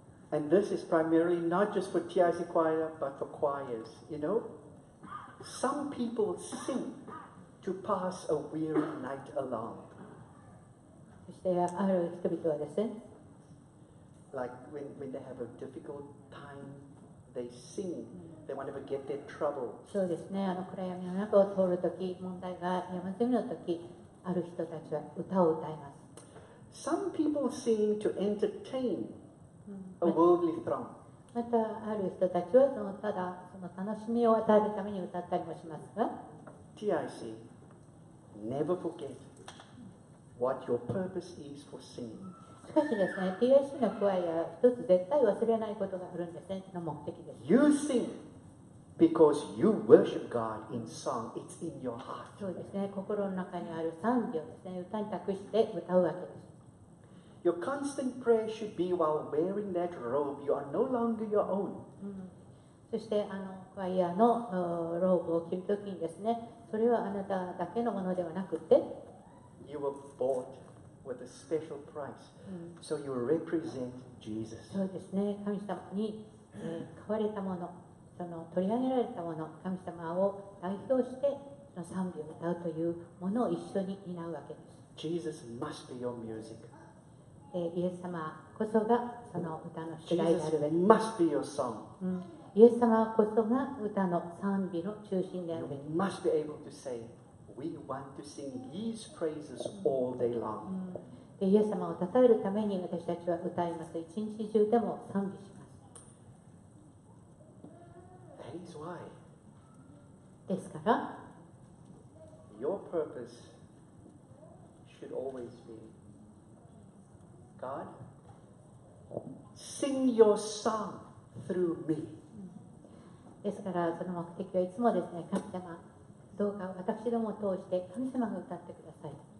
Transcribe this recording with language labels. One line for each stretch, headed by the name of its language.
English: And this is primarily not just for TIC choir, but for choirs. You know, some people sing to pass a weary night along.
Japanese: そしてある人々はですね、
English: Like when they have a difficult time, they sing. They want to forget their trouble.
Japanese: そうですね、暗闇の中を通るとき、問題が山積みのとき、ある人たちは歌を歌います。
English: Some people sing to entertain a worldly throng.
Japanese: またある人たちはただその楽しみを与えるために歌ったりもしますが、
English: TIC, never forget what your purpose is for singing.
Japanese: しかしですね、TIC のコアイヤー、一つ絶対忘れないことがあるんですね、の目的です。
English: You sing because you worship God in song. It's in your heart.
Japanese: そうですね、心の中にある賛美をですね、歌に託して歌うわけです。
English: Your constant prayer should be while wearing that robe. You are no longer your own.
Japanese: そしてコアイヤーのローブを着るときにですね、それはあなただけのものではなくて、
English: You were bought with a special price. So you represent Jesus.
Japanese: そうですね、神様に、買われたもの、その取り上げられたもの、神様を代表してその賛美を歌うというものを一緒に担うわけです。
English: Jesus must be your music.
Japanese: イエス様こそがその歌の主題であるべき。
English: Jesus must be your song.
Japanese: イエス様こそが歌の賛美の中心であるべき。
English: You must be able to say, we want to sing His praises all day long.
Japanese: でイエス様を称えるために私たちは歌います。一日中でも賛美します。
English: That is why
Japanese: ですから、
English: your purpose should always be, God, sing your song through me.
Japanese: ですからその目的はいつもですね、神様、どうか私どもを通して神様が歌ってください。